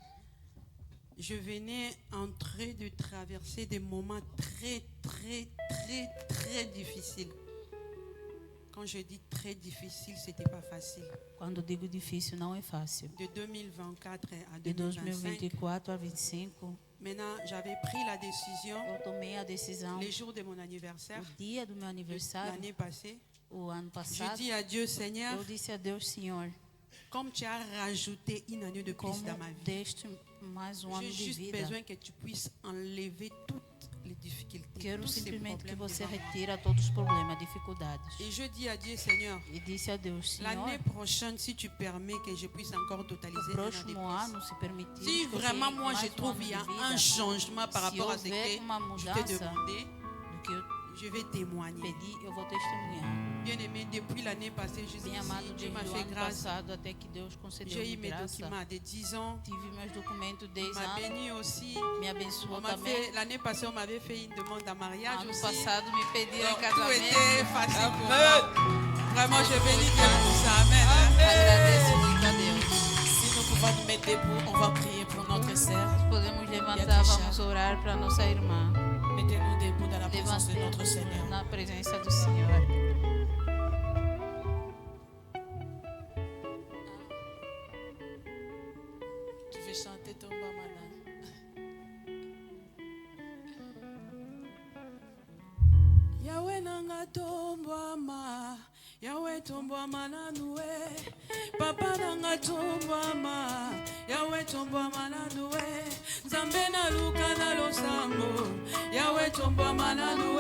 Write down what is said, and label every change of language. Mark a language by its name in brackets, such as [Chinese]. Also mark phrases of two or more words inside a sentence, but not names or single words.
[French] je venais en train de traverser des moments très difficiles. Quand je dis très difficile, c'était pas facile. [Portuguese] Quando digo difícil, não é fácil. [French] De 2024 à De 2025. [Portuguese] 2024 a 25. [French] Maintenant, j'avais pris la décision. [Portuguese] Eu tomei a decisão. [French] Les jours de mon anniversaire. [Portuguese] O dia do meu aniversário. [French] L'année passée. [Portuguese] O ano passado. [French] Je dis à Dieu, Seigneur. [Portuguese] Eu disse a Deus, Senhor. [French] Comme tu as rajouté une année de plus dans ma vie. [Portuguese] Deste mais ano de vida. [French] J'ai juste besoin que tu puisses enlever toutes les difficultés. [Portuguese] Quero simplesmente que você retire todos os problemas, dificuldades. [French] Et je dis à Dieu, Seigneur. [Portuguese] E disse a Deus, Senhor. [French] L'année prochaine, si tu permets que je puisse encore totaliser un an de plus. Si vraiment moi je trouve qu'il y a un changement par rapport à ce que je t'ai demandé, je vais témoigner. Bien-aimé, depuis l'année passée, Dieu m'a fait grâce. J'ai eu mes documents de 10 ans. Il m'a béni aussi. L'année passée, on m'avait fait une demande en mariage aussi. Tout était facile pour moi. Vraiment, je bénis Dieu pour ça. Amen. Si nous pouvons nous mettre debout, on va prier pour notre sœur. [Portuguese] Podemos levantar, vamos orar para nossa irmã. [French] Mettez-nous debout dans la présence de notre Seigneur. [Portuguese] Na presença do Senhor. [French] Tu veux chanter ton mamana? [Lingala] Yahweh nanga tombwama, Yahweh tombwama nanue, Papa nanga tombwama, Yahweh tombwama nanue, Nzambe na luka na losambo, Yahweh tombwama nanue,